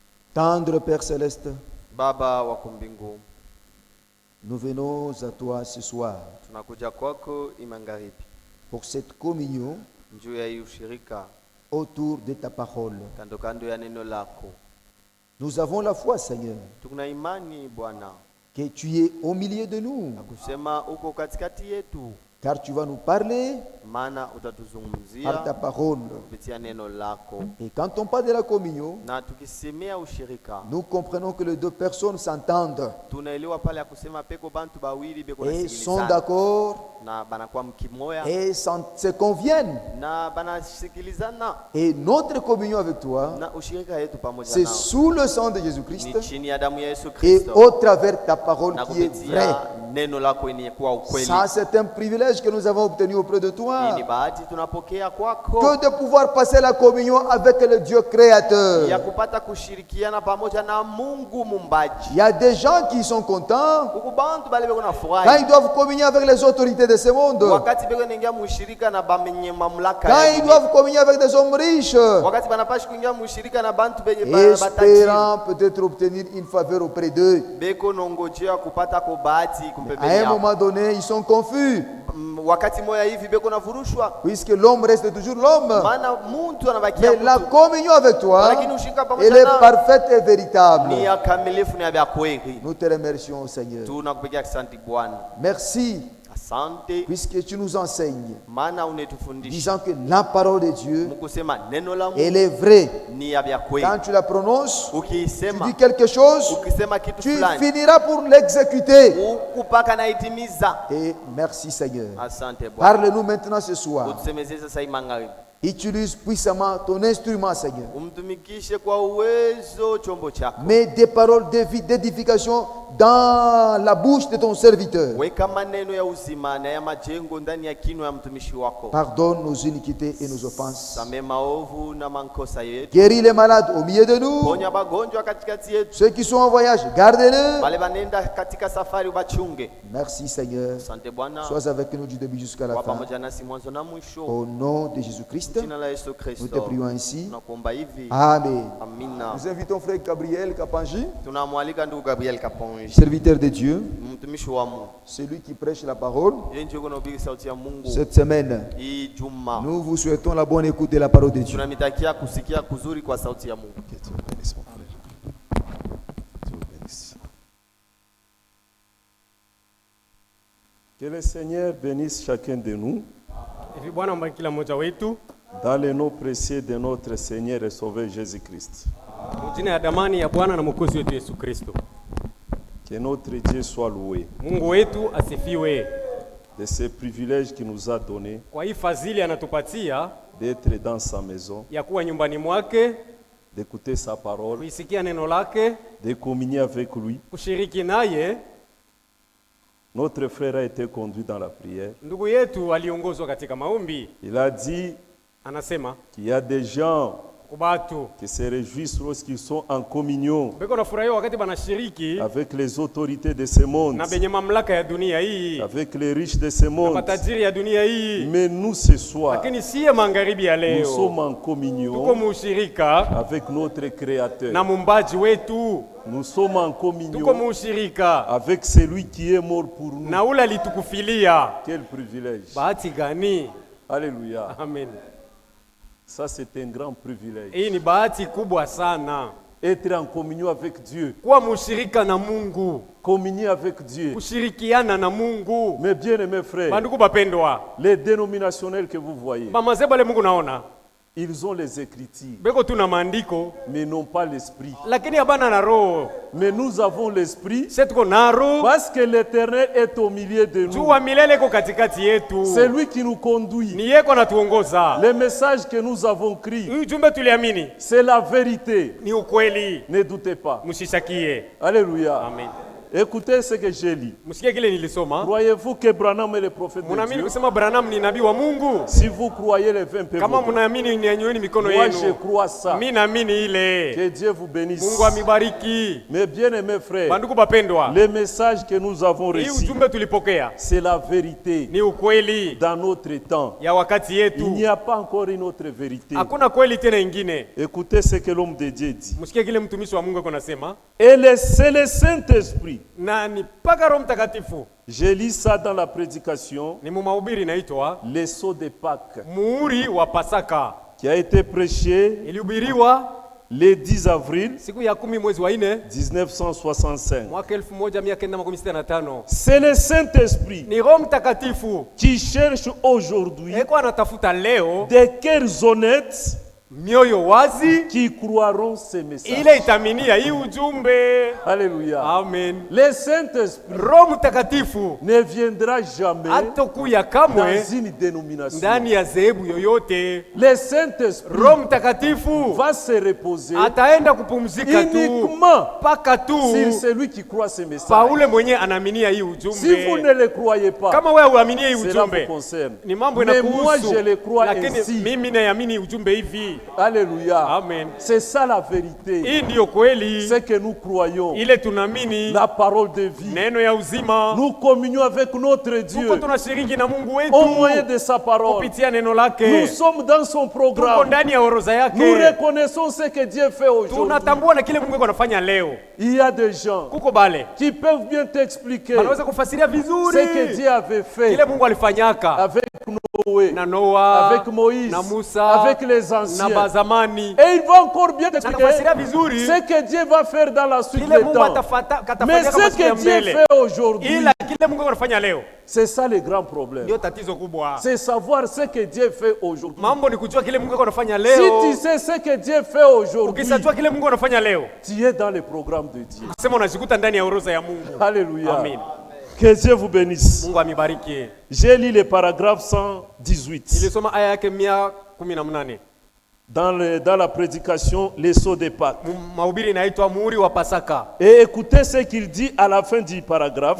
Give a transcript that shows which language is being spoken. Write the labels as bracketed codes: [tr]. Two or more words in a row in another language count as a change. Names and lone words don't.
[fr] Tendre Père Céleste, [sw] Baba wa mbingu, [fr] nous venons à toi ce soir [sw] tunakuja kwako magharibi [fr] pour cette communion [sw] juu ya ushirika [fr] autour de ta parole. [sw] kando kando ya neno lako. [fr] Nous avons la foi, Seigneur, [sw] Tuna imani Bwana [fr] que tu es au milieu de nous, [sw] na kusema uko katikati yetu, [fr] car tu vas nous parler [sw] maana [fr] par ta [sw] utatuzungumzia [fr] parole. [sw] kupitia neno lako. [fr] Et quand on parle de la communion, [sw] Na tukisemea ushirika [fr] nous comprenons que les deux personnes s'entendent [sw] tunaelewa pale ya kusema peko bantu bawili beko [fr] et sont [sw] nasikilizana [fr] d'accord [sw] na banakuwa mkimoya [fr] et se conviennent. [sw] na banasikilizana, [fr] Et notre communion avec toi, [sw] na ushirika yetu pamoja [fr] c'est [sw] nao [fr] sous le sang de [sw] ni [fr] Jésus-Christ [sw] chini ya damu ya Yesu [fr] et [sw] Kristo [fr] au travers ta parole [sw] na [fr] qui est vraie. [sw] kupitia neno lako yenye kuwa ukweli. [fr] Ça, c'est un privilège que nous avons obtenu auprès de toi, [sw] Hii ni bahati tunapokea kwako [fr] que de pouvoir passer la communion avec le Dieu créateur. [sw] ya kupata kushirikiana pamoja na Mungu mumbaji. [fr] Il y a des gens qui sont contents [sw] Huku bantu bale beko na [fr] quand [sw] furahi [fr] ils doivent communier avec les autorités de ce monde, [sw] wakati beko naingia mushirika na bamenye mamlaka [fr] quand [sw] ya [fr] ils [sw] dunia. [fr] doivent communier avec des hommes riches, [sw] Wakati banapashi kuingia mushirika na bantu benye batajiri [fr] espérant peut-être obtenir une faveur auprès d'eux. [sw] beko nongojea kupata ko bahati [fr] À [sw] kumpembeni [fr] un [sw] yao. [fr] moment donné, ils sont confus, [sw] Wakati moya hivi beko navurushwa, [fr] puisque l'homme reste toujours l'homme. [sw] maana muntu anabakia [fr] Mais la [sw] mtu, [fr] communion avec toi, [sw] lakini ushirika [fr] elle [sw] pamoja [fr] est [sw] nao [fr] parfaite et véritable. [sw] ni ya kamilifu na ya kweli. [fr] Nous te remercions, Seigneur. [sw] Tunakupigia asante Bwana, [fr] Merci, [sw] asante [fr] puisque tu nous enseignes, [sw] maana unetufundisha [fr] disant que la parole de Dieu, [sw] mkusema neno la Mungu [fr] elle est vraie. [sw] ni ya kweli. [fr] Quand tu la prononces, tu [sw] Ukiisema, [fr] dis quelque chose, [sw] ukisema kitu [fr] tu [sw] fulani [fr] finiras pour l'exécuter. [sw] ukupaka na itimiza. [fr] Et merci, Seigneur. [sw] Asante Bwana, [fr] Parle-nous maintenant ce soir. [sw] utusemezee sasa magharibi, [fr] Utilise puissamment ton instrument, Seigneur. [sw] umtumikishe kwa uwezo chombo chako. [fr] Mets des paroles d'édification dans la bouche de ton serviteur. [sw] Weka maneno ya uzima na ya majengo ndani ya kinywa ya mtumishi wako. [fr] Pardonne nos iniquités et nos offenses. [sw] Samee maovu na makosa yetu. [fr] Guéris les malades au milieu de nous. [sw] Ponya bagonjwa katikati yetu. [fr] Ceux qui sont en voyage, gardez-les. [sw] Wale banenda katika safari ubachunge. [fr] Merci, Seigneur. [sw] Asante Bwana, [fr] Sois avec nous du début jusqu'à la [sw] kwa [fr] fin. [sw] pamoja nasi mwanzo na mwisho. [fr] Au nom de Jésus-Christ, [sw] Jina la Yesu [fr] nous te [sw] Kristo [fr] prions ainsi. [sw] tunakuomba hivi. [fr] Amen. [sw] Amina. [fr] Nous invitons frère Gabriel Kapanji, [sw] Tunamwalika ndugu Gabriel Kaponji, [fr] serviteur de Dieu, [sw] mtumishi wa Mungu. [fr] celui qui prêche la parole. [sw] Yeye ndiye anahubiri sauti ya Mungu. [fr] Cette semaine, [sw] Hii juma [fr] nous vous souhaitons la bonne écoute de la parole de Dieu. [sw] tunamitakia kusikia kuzuri kwa sauti ya Mungu. [fr] Que Dieu bénisse mon frère. Dieu bénisse. Que le Seigneur bénisse chacun de nous [sw] Hivi Bwana mbariki kila mmoja wetu [fr] dans le nom précieux de notre Seigneur et Sauveur Jésus-Christ. [sw] jina ya damani ya Bwana na Mwokozi wetu Yesu Kristo. [fr] Que notre Dieu soit loué [sw] Mungu wetu asifiwe [fr] de ce privilège qu'il nous a donné [sw] kwa hii fadhili anatupatia [fr] d'être dans sa maison, [sw] ya kuwa nyumbani mwake, [fr] d'écouter sa parole, [sw] kuisikia neno lake, [fr] de communier avec lui. [sw] kushiriki naye. [fr] Notre frère a été conduit dans la prière. [sw] Ndugu yetu aliongozwa katika maombi, [fr] Il a dit [sw] anasema [fr] qu'il y a des gens [sw] kubatu [fr] qui se réjouissent lorsqu'ils sont en communion [sw] beko nafurahia wakati banashiriki [fr] avec les autorités de ce monde, [sw] na benye mamlaka ya dunia hii [fr] avec les riches de ce [sw] na [fr] monde. [sw] matajiri ya dunia hii, [fr] Mais nous, ce soir, [sw] lakini siye magharibi ya [fr] nous sommes [sw] leo [fr] en [sw] tuko [fr] communion [sw] muushirika [fr] avec notre Créateur. [sw] na mumbaji wetu, [fr] Nous sommes en [sw] tuko [fr] communion [sw] muushirika [fr] avec celui qui est mort pour nous. [sw] na ule alitukufilia. [fr] Quel privilège. [sw] Bahati gani! [fr] Alléluia. [sw] Amen. [fr] Ça, c'est un grand privilège. [sw] Hii ni bahati kubwa sana [fr] Être en communion avec Dieu. [sw] kuwa mushirika na Mungu, [fr] Communier avec Dieu. [sw] kushirikiana na Mungu. [fr] Mes bien-aimés frères, [sw] Bandugu bapendwa, [fr] les dénominationnels que vous voyez, [sw] bamazee bale Mungu naona [fr] ils ont les Écritures, [sw] beko tu na maandiko [fr] mais n'ont pas l'Esprit. [sw] lakini habana na roho. [fr] Mais nous avons l'Esprit [sw] Sisi tuko na roho, [fr] parce que l'Éternel est au milieu de nous. [sw] juu wa milele iko katikati yetu, [fr] C'est lui qui nous conduit. [sw] ni yeko natuongoza. [fr] Les messages que nous avons écrits, [sw] Hii ujumbe tuliamini [fr] c'est la vérité. [sw] ni ukweli, [fr] Ne doutez pas. [sw] musishakie. [fr] Alléluia. [sw] Amen. [fr] Écoutez ce que j'ai lu. [sw] Msikie kile nilisoma. [fr] Croyez-vous que Branham est le prophète de [sw] Munaamini [fr] Dieu? [sw] kusema Branham ni nabii wa Mungu? [fr] Si vous croyez, levez un peu [sw] Kama [fr] vos mains. [sw] munaamini nianyweni mikono [fr] Moi, je [sw] yenu. [fr] crois ça. [sw] Mimi naamini ile. [fr] Que Dieu vous bénisse. [sw] Mungu amibariki. [fr] Mes bien-aimés frères, [sw] Bandugu bapendwa. [fr] le message que nous avons [sw] Hii [fr] reçu, [sw] ujumbe tulipokea [fr] c'est la vérité. [sw] ni ukweli [fr] Dans notre temps, [sw] ya wakati [fr] il n'y [sw] yetu. [fr] a pas encore une autre vérité. [sw] Hakuna kweli tena ingine. [fr] Écoutez ce que l'homme de Dieu dit. [sw] Msikie kile mtumishi wa Mungu ako nasema. [fr] Et c'est le Saint-Esprit. [sw] Na ni paka Roho Mtakatifu. [fr] J'ai lu ça dans la prédication, [sw] Ni mumahubiri inaitwa [fr] le sceau de Pâques, [sw] muhuri wa Pasaka. [fr] qui a été prêché [sw] Ilihubiriwa [fr] le 10 avril [sw] siku ya 10 mwezi wa 4 [fr] 1965. [sw] mwaka 1965. [fr] C'est le Saint-Esprit [sw] Ni Roho Mtakatifu [fr] qui cherche aujourd'hui [sw] eko anatafuta leo [fr] des cœurs honnêtes [sw] mioyo wazi [fr] qui croiront ces messages. [sw] ile itaminia hii ujumbe. [fr] Alléluia. [sw] Amen. [fr] Le Saint-Esprit [sw] Roho Mtakatifu [fr] ne viendra jamais [sw] hatokuya kamwe [fr] dans une dénomination. [sw] ndani ya dhehebu yoyote. [fr] Le Saint-Esprit [sw] Roho Mtakatifu [fr] va se reposer [sw] ataenda kupumzika tu [fr] uniquement [sw] paka tu [fr] sur celui qui croit ces messages. [sw] Paule mwenye anaaminia hii [fr] Si vous [sw] ujumbe. [fr] ne le croyez pas, [sw] Kama wewe uaminie hii [fr] cela vous [sw] ujumbe [fr] concerne. [sw] ni mambo [fr] Mais moi, [sw] inakuhusu, [fr] je le crois [sw] lakini [fr] ainsi. [sw] mimi naamini ujumbe hivi. [fr] Alléluia. [sw] Amen. [fr] C'est ça la vérité. [sw] Hii ndiyo kweli [fr] C'est que nous croyons. [sw] ile tunaamini, [fr] La parole de vie. [sw] neno ya uzima. [fr] Nous communions avec notre [sw] Tuko [fr] Dieu [sw] tunashiriki na Mungu [fr] au moyen [sw] wetu [fr] de sa parole. [sw] kupitia neno [fr] Nous [sw] lake. [fr] sommes dans son [sw] Tuko [fr] programme. [sw] ndani ya orodha [fr] Nous [sw] yake. [fr] reconnaissons ce que Dieu fait aujourd'hui. [sw] Tunatambua na kile Mungu iko anafanya leo. [fr] Il y a des gens [sw] Kuko bale [fr] qui peuvent bien t'expliquer [sw] wanaweza kufasiria [fr] ce que [sw] vizuri [fr] Dieu avait fait [sw] kile Mungu alifanyaka [fr] avec Noé, [sw] na Noa, [fr] avec Moïse, [sw] na Musa, [fr] avec les [sw] na [fr] anciens. [sw] bazamani, [fr] Et il va encore bien [sw] na [fr] t'expliquer [sw] nafasiria vizuri [fr] ce que Dieu va faire dans la suite [sw] kile [fr] des [sw] Mungu [fr] temps. Mais [sw] katafanyaka [fr] ce [sw] masiku ya [fr] que Dieu [sw] mbele, [fr] fait aujourd'hui, [sw] ila kile Mungu anafanya leo [fr] c'est ça le grand problème. [sw] ndio tatizo kubwa. [fr] C'est savoir ce que Dieu fait aujourd'hui. [sw] Mambo ni kujua kile Mungu anafanya [fr] Si [sw] leo. [fr] tu sais ce que Dieu fait aujourd'hui, [sw] Ukisajua kile Mungu anafanya leo, [fr] tu es dans le programme de Dieu. [sw] sema unajikuta ndani ya orodha ya Mungu. [fr] Alléluia. [sw] Amen. [fr] Que Dieu vous bénisse. [sw] Mungu amibariki. [fr] J'ai lu le paragraphe 118 [sw] Nilisoma aya yake 118 [fr] dans la prédication, les sceaux de Pâques. [sw] mahubiri inaitwa muhuri wa Pasaka. [fr] Et écoutez ce qu'il dit à la fin du paragraphe.